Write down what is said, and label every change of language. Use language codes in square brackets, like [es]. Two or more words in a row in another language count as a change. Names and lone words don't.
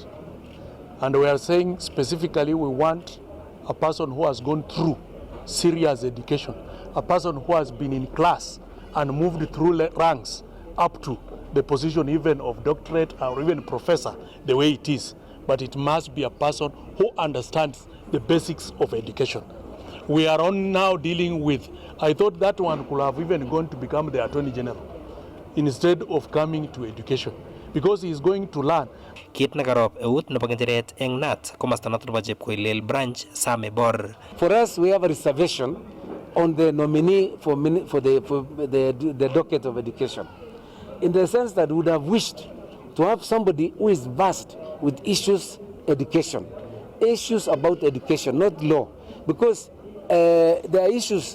[en] And we are saying specifically we want a person who has gone through serious education, a person who has been in class and moved through ranks up to the position even of doctorate or even professor, the way it is. But it must be a person who understands the basics of education. We are on now dealing with, I thought that one could have even gone to become the Attorney General instead of coming to education because he is going to learn. [kln] Kit nakarop eut nebo ng'echeret eng NAT komasta noto nebo Chepkoilel branch Same Bor. [en] For us, we have a reservation on the nominee for the docket of education, in the sense that we would have wished to have somebody who is versed with issues about education, not law, because there are issues.